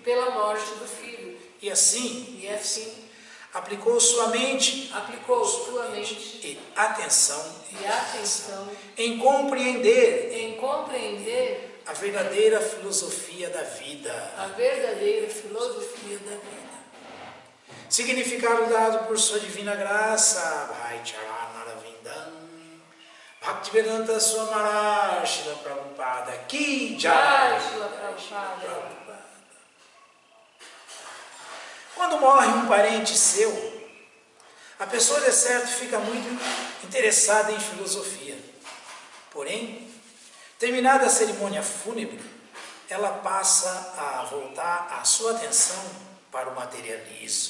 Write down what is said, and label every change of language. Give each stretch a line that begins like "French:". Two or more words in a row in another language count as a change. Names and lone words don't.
Portuguese: E assim, aplicou sua mente e atenção em compreender a verdadeira filosofia da vida. Significado dado por sua divina graça, Bhai Charanaravindan, Bhaktivedanta Swami Maharaj Srila Prabhupada
Hindi: की जय.
Portuguese: Quando morre um parente seu, a pessoa de certo fica muito interessada em filosofia. Porém, terminada a cerimônia fúnebre, ela passa a voltar a sua atenção para o materialismo.